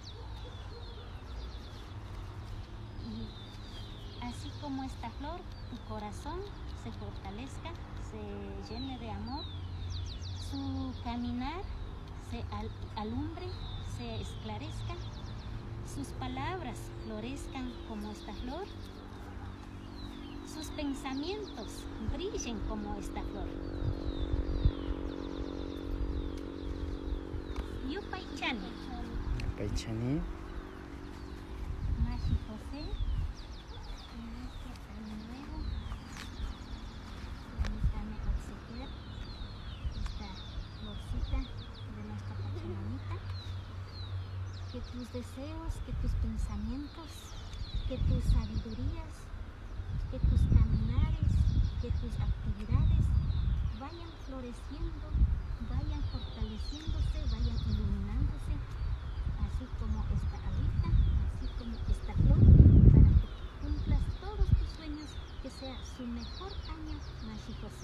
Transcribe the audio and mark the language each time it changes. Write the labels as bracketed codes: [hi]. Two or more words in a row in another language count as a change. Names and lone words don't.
[es] y así como esta flor, tu corazón se fortalezca, se llene de amor, su caminar se alumbre, se esclarezca, sus palabras florezcan como esta flor, sus pensamientos brillen como esta flor. Yupaychani. Yupaychani. Mashi José, en este año nuevo, permítame obsequiar esta florcita de nuestra Pachamamita. Que tus deseos, que tus pensamientos, que tus sabidurías, que tus caminares, que tus actividades vayan floreciendo, vayan fortaleciéndose, vayan iluminándose, así como esta ahorita, así como esta flor, para que cumplas todos tus sueños, que sea su mejor año, Mashi José.